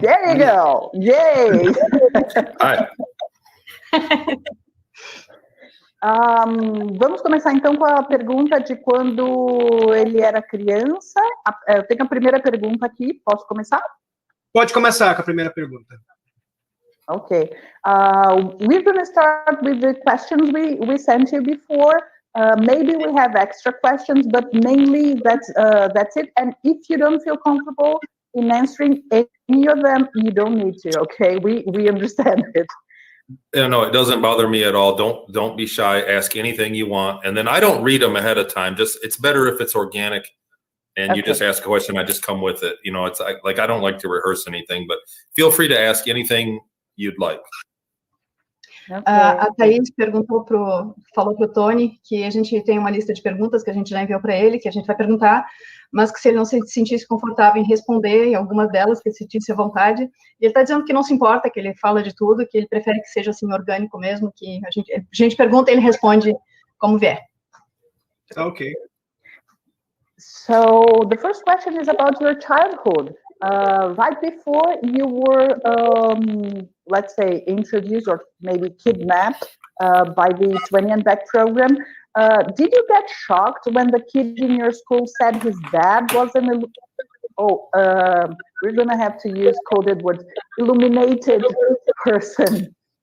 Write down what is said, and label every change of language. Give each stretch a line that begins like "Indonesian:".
English: There you go. Yay!
Portuguese: Vamos começar, então, com a pergunta de quando ele era criança. Eu tenho a primeira pergunta aqui. Posso começar? Pode começar com a primeira pergunta.
English: Okay. We're going to start with the questions we sent you before. Maybe we have extra questions, but mainly that's it. And if you don't feel comfortable in answering any of them, you don't need to, okay? We understand it. Yeah, no, it doesn't bother me at all. Don't be shy. Ask anything you want, and then I don't read them ahead of time. It's better if it's organic, and okay. You just ask a question. I just come with it. You know, it's like I don't like to rehearse anything, but feel free to ask anything you'd like.
Portuguese: A Taís falou pro Tony que a gente tem uma lista de perguntas que a gente já enviou para ele, que a gente vai perguntar, mas que se ele não se sentisse confortável em responder em algumas delas, que ele sentisse à vontade. E ele está dizendo que não se importa, que ele fala de tudo, que ele prefere que seja assim orgânico mesmo, que a gente pergunta e ele responde como vier.
English: Okay. So the first question is about your childhood. Right before you were, let's say, introduced or maybe kidnapped by the 20 and Back program, did you get shocked when the kid in your school said his dad was an, we're going to have to use coded words, illuminated person?